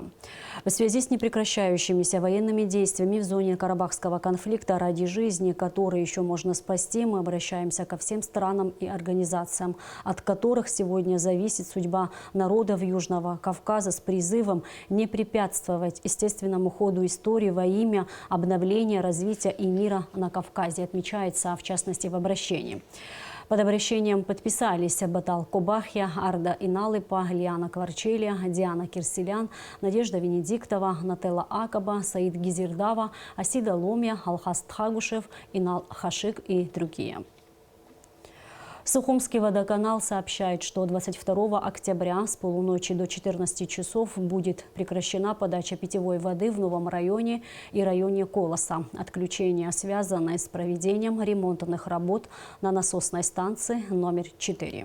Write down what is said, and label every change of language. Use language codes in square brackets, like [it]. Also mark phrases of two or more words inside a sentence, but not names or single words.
[ru] В связи с непрекращающимися военными действиями в зоне Карабахского конфликта ради жизни, которые еще можно спасти, мы обращаемся ко всем странам и организациям, от которых сегодня зависит судьба народов Южного Кавказа, с призывом не препятствовать естественному ходу истории во имя обновления, развития и мира на Кавказе, отмечается в частности в обращении. Под обращением подписались Батал Кобахья, Арда Иналыпа, Лиана Кварчелия, Диана Кирсилян, Надежда Венедиктова, Нателла Акаба, Саид Гизирдава, Асида Ломия, Алхас Тхагушев, Инал Хашик и другие. Сухумский водоканал сообщает, что 22 октября с полуночи до 14 часов будет прекращена подача питьевой воды в новом районе и районе Колоса. Отключение связано с проведением ремонтных работ на насосной станции номер 4.